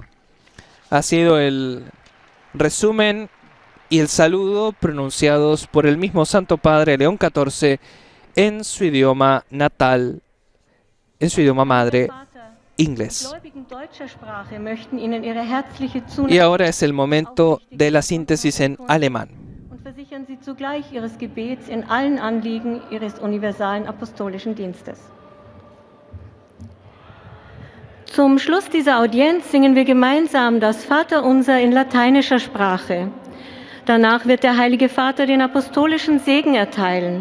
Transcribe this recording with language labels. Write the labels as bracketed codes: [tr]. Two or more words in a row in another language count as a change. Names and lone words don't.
[es] Ha sido el resumen y el saludo pronunciados por el mismo Santo Padre León XIV en su idioma natal, en su idioma madre, inglés. Y ahora es el momento de la síntesis en alemán. [de] Versichern Sie zugleich Ihres Gebets in allen Anliegen Ihres universalen apostolischen Dienstes. Zum Schluss dieser Audienz singen wir gemeinsam das Vaterunser in lateinischer Sprache. Danach wird der Heilige Vater den apostolischen Segen erteilen.